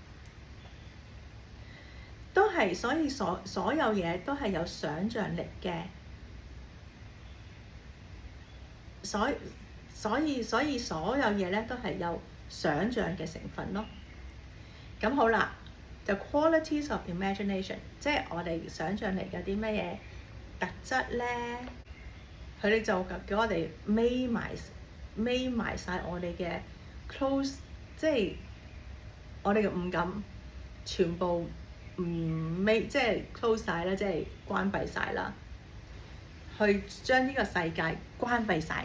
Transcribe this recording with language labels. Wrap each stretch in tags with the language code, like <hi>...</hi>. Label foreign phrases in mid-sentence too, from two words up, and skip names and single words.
<yue>都係，所以所有嘢都係有想像力嘅，所以所有嘢咧都係有想像嘅成分咯。咁好啦，就</yue> <en>qualities of imagination，</en> <yue>即係我哋想像力有啲咩嘢特質咧？佢哋就叫我哋眯埋晒我哋嘅 close， 即係我哋嘅五感全部即係 close 晒啦，即係關閉晒啦，去將呢個世界關閉晒。</yue>